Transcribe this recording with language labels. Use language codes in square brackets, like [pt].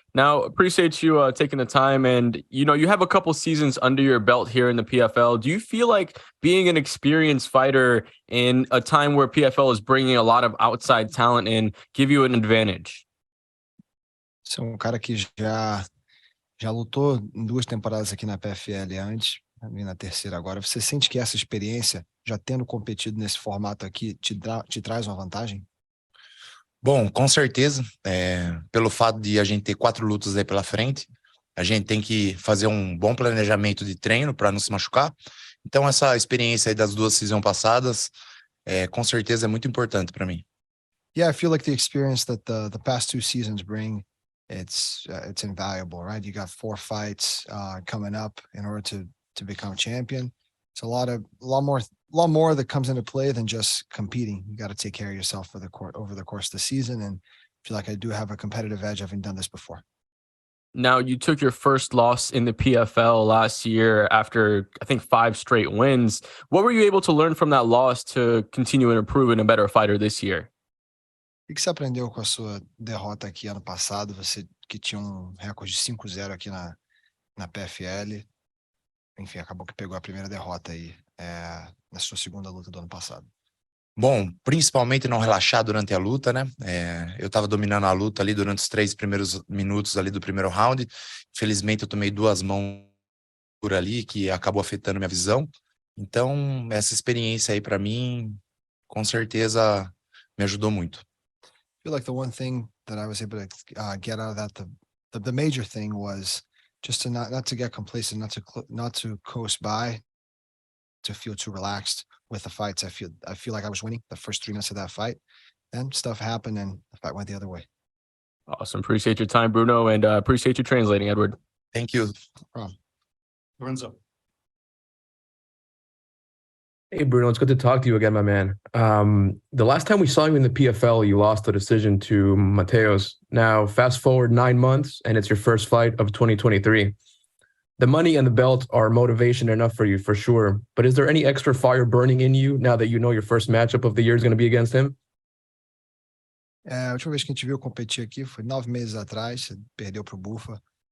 [en] Now, appreciate you taking the time, and you have a couple seasons under your belt here in the PFL. Do you feel like being an experienced fighter in a time where PFL is bringing a lot of outside talent in give you an advantage? [pt] Você é um cara que já lutou em 2 temporadas aqui na PFL antes, e na terceira agora. Você sente que essa experiência, já tendo competido nesse formato aqui, te traz uma vantagem? Bom, com certeza, pelo fato de a gente ter 4 lutas aí pela frente, a gente tem que fazer um bom planejamento de treino para não se machucar. Então, essa experiência aí das 2 seasons passadas, com certeza é muito importante para mim. [en] Yeah, I feel like the experience that the past 2 seasons bring, it's invaluable, right? You got 4 fights coming up in order to become champion. It's a lot more that comes into play than just competing. You got to take care of yourself over the course of the season, and I feel like I do have a competitive edge. I haven't done this before. Now, you took your first loss in the PFL last year after, I think, 5 straight wins. What were you able to learn from that loss to continue and improve in a better fighter this year? [pt] O que você aprendeu com a sua derrota aqui ano passado? Você que tinha um recorde de 5-0 aqui na PFL. Enfim, acabou que pegou a primeira derrota aí na sua segunda luta do ano passado. Bom, principalmente não relaxar durante a luta, né? Eu tava dominando a luta ali durante os 3 primeiros minutos ali do primeiro round. Infelizmente, eu tomei 2 mãos por ali, que acabou afetando minha visão. Então, essa experiência aí para mim, com certeza, me ajudou muito. [en] I feel like the one thing that I was able to get out of that, the major thing was just to not to get complacent, not to coast by, to feel too relaxed with the fights. I feel like I was winning the first 3 minutes of that fight. Then stuff happened and the fight went the other way. Awesome. Appreciate your time, Bruno, and appreciate you translating, Edward. Thank you. No problem. Lorenzo. Hey, Bruno, it's good to talk to you again, my man. The last time we saw you in the PFL, you lost the decision to Matheus. Now, fast forward 9 months, and it's your first fight of 2023. The money and the belt are motivation enough for you, for sure. But is there any extra fire burning in you now that you know your first matchup of the year is going to be against him? [pt] A última vez que a gente viu competir aqui foi 9 meses atrás, você perdeu pro Bufa.